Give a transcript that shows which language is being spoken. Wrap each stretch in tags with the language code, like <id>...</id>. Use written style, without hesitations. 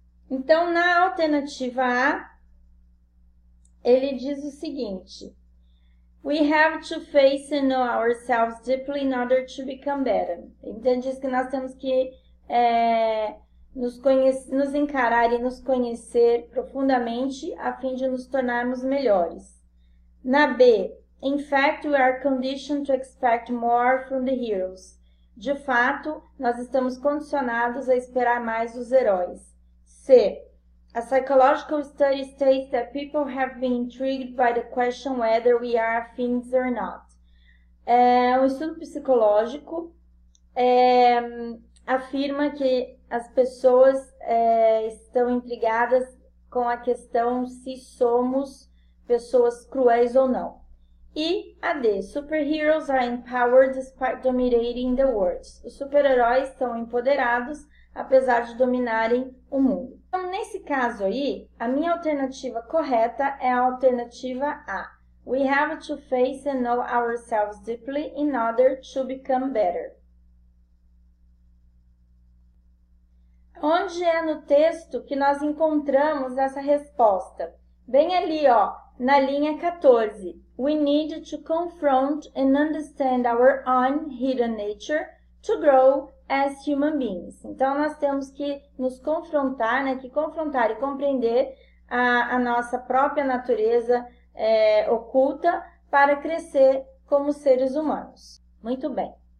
<pt>Então, na alternativa A, ele diz o seguinte:</pt> <en>We have to face and know ourselves deeply in order to become better.</en> <pt>Então, diz que nós temos que nos encarar e nos conhecer profundamente a fim de nos tornarmos melhores.</pt> <en>Na B, in fact, we are conditioned to expect more from the heroes.</en> <pt>De fato, nós estamos condicionados a esperar mais dos heróis.</pt> <en>C, a psychological study states that people have been intrigued by the question whether we are affins or not.</en> <pt>Um estudo psicológico afirma que as pessoas estão intrigadas com a questão se somos pessoas cruéis ou não.</pt> <en>E a D, superheroes are empowered despite dominating the world.</en> <pt>Os super-heróis são empoderados apesar de dominarem o mundo. Então, nesse caso aí, a minha alternativa correta é a alternativa A.</pt> <en>We have to face and know ourselves deeply in order to become better.</en> <pt>Onde é no texto que nós encontramos essa resposta? Bem ali, ó, na linha 14.</pt> <en>We need to confront and understand our own hidden nature to grow as human beings.</en> <pt>Então, nós temos que nos confrontar, né, que confrontar e compreender a nossa própria natureza oculta para crescer como seres humanos. Muito bem.</pt>